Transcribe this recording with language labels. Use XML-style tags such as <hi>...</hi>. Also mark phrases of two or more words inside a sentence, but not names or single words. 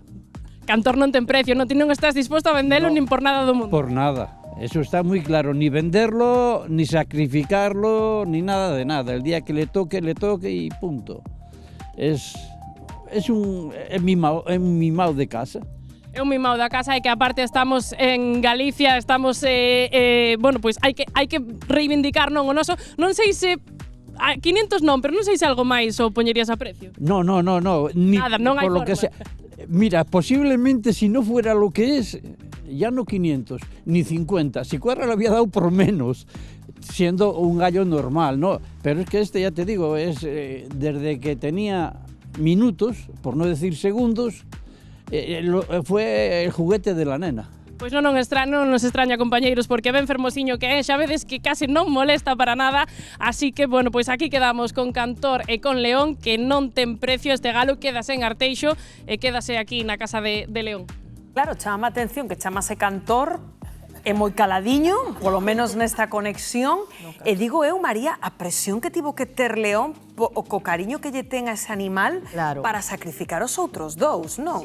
<gl>Cantor non ten precio, non estás disposto a vendelo nin por nada do mundo.</gl> <es>Por nada, eso está muy claro, ni venderlo, ni sacrificarlo, ni nada de nada. El día que le toque y punto. Es un mimado de casa.</es> <gl>É un mimado da casa e que aparte estamos en Galicia, estamos, bueno, pois hai que reivindicar non o noso. Non sei se 500 non, pero non sei se algo máis o poñerías a precio.</gl> <es>No, ni</es> <gl>nada, non hai</gl> <es>por lo forma. que sea. Mira, posiblemente si no fuera lo que es, ya no 500, ni 50, si Cuerra lo había dado por menos, siendo un gallo normal, ¿no? Pero es que ya te digo, es desde que tenía minutos, por no decir segundos, fue el juguete de la nena.</es> <gl>Pois non nos extraña, compañeiros, porque ben fermosiño que é, xa vedes que case non molesta para nada, así que, bueno, pois aquí quedamos con Cantor e con León, que non ten precio este galo, quédase en Arteixo e quédase aquí na casa de León. Claro, chama a atención que chamase Cantor, é moi caladiño, polo menos nesta conexión, e digo eu, María, a presión que tivo que ter León co cariño que lle ten a ese animal para sacrificar os outros dous, non?</gl>